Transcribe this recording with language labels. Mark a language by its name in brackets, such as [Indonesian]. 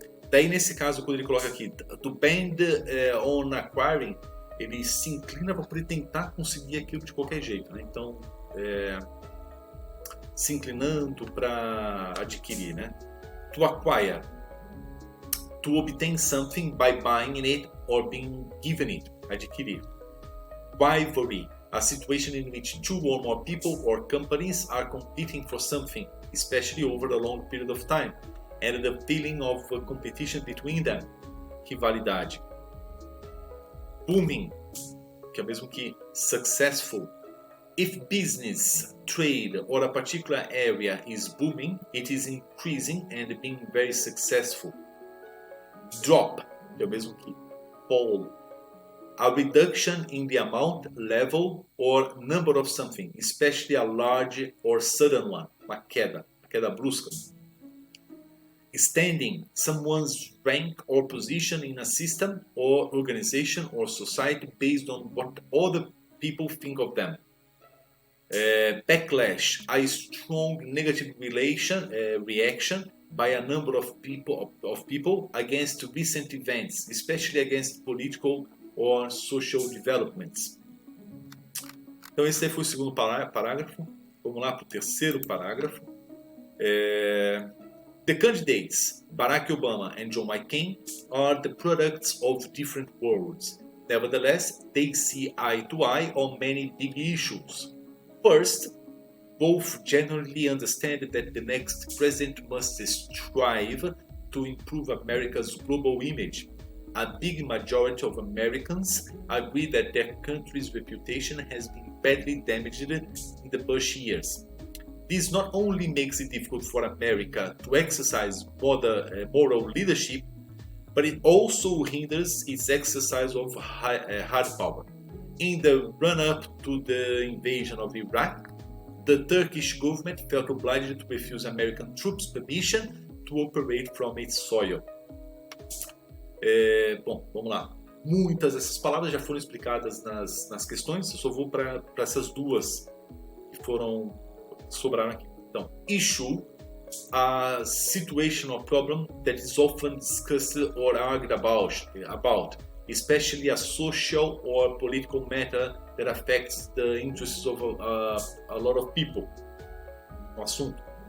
[Portuguese] Daí nesse caso, quando ele coloca aqui, [English] to bend on acquiring, [Portuguese] ele se inclina para poder tentar conseguir aquilo de qualquer jeito, né? Então, se inclinando para adquirir, né? [English] To acquire, to obtain something by buying it or being given it, adquirir. Rivalry, a situation in which two or more people or companies are competing for something, especially over a long period of time, and the feeling of competition between them, rivalidade. [Portuguese] Booming, que é o mesmo que successful. [English] If business, trade, or a particular area is booming, it is increasing and being very successful. [Portuguese] Drop, que é o mesmo que fall. [English] A reduction in the amount, level, or number of something, especially a large or sudden one, [Portuguese] uma queda brusca. [English] Standing, someone's rank or position in a system or organization or society based on what other people think of them. Backlash, a strong negative reaction by a number of people against recent events, especially against political or social developments. [Portuguese] Então esse aí foi o segundo parágrafo. Vamos lá para o terceiro parágrafo. [English] The candidates, Barack Obama and John McCain, are the products of different worlds. Nevertheless, they see eye to eye on many big issues. First, both generally understand that the next president must strive to improve America's global image, a big majority of Americans agree that their country's reputation has been badly damaged in the Bush years. This not only makes it difficult for America to exercise moral leadership, but it also hinders its exercise of hard power. In the run-up to the invasion of Iraq, the Turkish government felt obliged to refuse American troops permission to operate from its soil. [Portuguese] Bom, vamos lá. Muitas dessas palavras já foram explicadas nas questões, eu só vou para essas duas que sobraram aqui. [English] Então, issue, a situation or problem that is often discussed or argued about, especially a social or political matter that affects the interests of a lot of people. [Portuguese] Um assunto.